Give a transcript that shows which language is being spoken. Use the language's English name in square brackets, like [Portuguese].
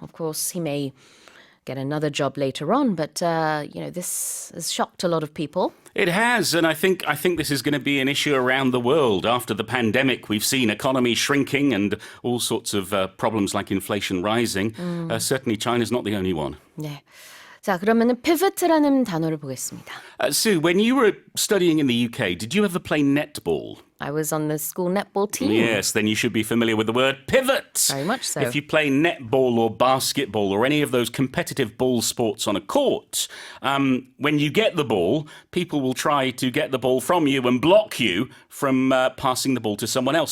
[English] Of course, he may get another job later on, but this has shocked a lot of people. It has, and I think this is going to be an issue around the world. After the pandemic, we've seen economy shrinking and all sorts of problems like inflation rising. Certainly, China's not the only one. [Korean] 네. 자, 그러면은 pivot라는 단어를 보겠습니다. [English] Sue, when you were studying in the UK, did you ever play netball? I was on the school netball team. Yes, then you should be familiar with the word pivot. Very much so. If you play netball or basketball or any of those competitive ball sports on a court, when you get the ball, people will try to get the ball from you and block you from passing the ball to someone else.